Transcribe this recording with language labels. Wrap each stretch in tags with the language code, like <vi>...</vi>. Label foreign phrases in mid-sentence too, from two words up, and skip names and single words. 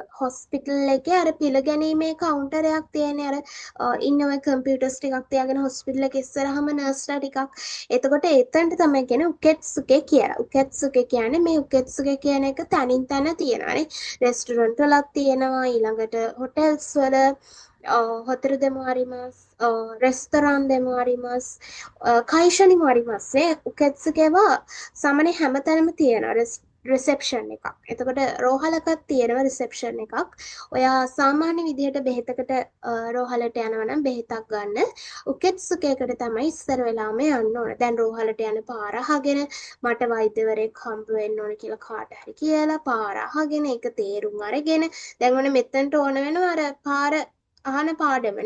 <si>හොස්පිටල් එකේ අර පිළිගැනීමේ කවුන්ටරයක් තියෙන අර ඉන්න ඔය කම්පියුටර්ස් ටිකක් තියාගෙන හොස්පිටල් එකේ ඉස්සරහම නර්ස්ලා ටිකක්. එතකොට එතනට තමයි කියන්නේ උකැත්සුකේ කියලා. උකැත්සුකේ කියන්නේ මේ උකැත්සුකේ කියන එක තනින් තන තියෙනවානේ. රෙස්ටොරන්ට් වලක් තියෙනවා ඊළඟට හොටෙල්ස් වල</si> <ja>hotel deもあります。レストランでもあります。会社にもありますね.</ja> <si>උකැත්සුකේは සාමාන්‍ය හැමතැනම තියෙනවා රිසෙප්ෂන් එකක්. එතකොට රෝහලකත් තියෙනවා රිසෙප්ෂන් එකක්. ඔයා සාමාන්‍ය විදිහට බෙහෙතකට රෝහලට යනවා නම් බෙහෙතක් ගන්න උකැත්සුකේකට තමයි ඉස්සර වෙලාම යන්න ඕන. දැන් රෝහලට යන පාර අහගෙන මට වෛද්‍යවරයෙක් හම්බ වෙන්න ඕන කියලා කාට හරි කියලා පාර අහගෙන ඒක තේරුම් අරගෙන දැන් ඔන්න මෙතනට ඕන වෙනවා අර පාර අහන පාඩමනේ.</si>